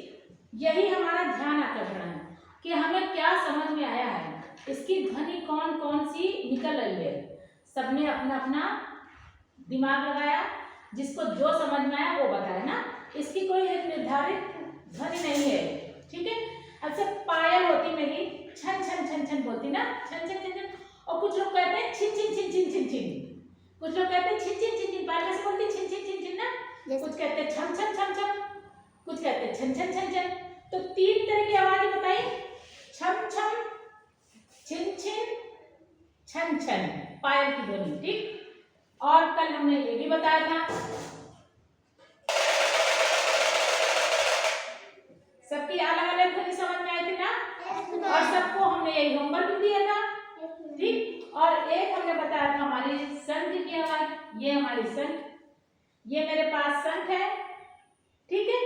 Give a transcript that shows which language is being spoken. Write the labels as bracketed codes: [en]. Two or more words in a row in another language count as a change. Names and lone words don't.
[hi] यही हमारा ध्यान आकर्षण है कि हमें क्या समझ में आया है, इसकी ध्वनि कौन कौन सी निकल रही है। सबने अपना अपना दिमाग लगाया, जिसको जो समझ में आया वो बताया ना। इसकी कोई एक निर्धारित ध्वनि नहीं है, ठीक है। अच्छा, पायल होती मेरी छन छन छन छन बोलती ना, छन छन छन छन। और कुछ लोग कहते हैं छिन छिन छिन छिन छिन छिन, कुछ लोग कहते हैं छिन छिन छिन छिन, पायल कैसे बोलती? छिन छिन छिन छिन ना। कुछ कहते हैं छम छम छम छम, कुछ कहते हैं छन छन छन छन। तो तीन तरह की आवाज बताई, छम छम, छिन छिन, छन छन, पायल की ध्वनि, ठीक। और कल हमने ये भी बताया था, सबकी अलग अलग ध्वनि समझ में आई थी ना, और सबको हमने यही होमवर्क भी दिया था, ठीक। और एक हमने बताया था हमारी शंख की आवाज, ये हमारी शंख, ये मेरे पास शंख है, ठीक है।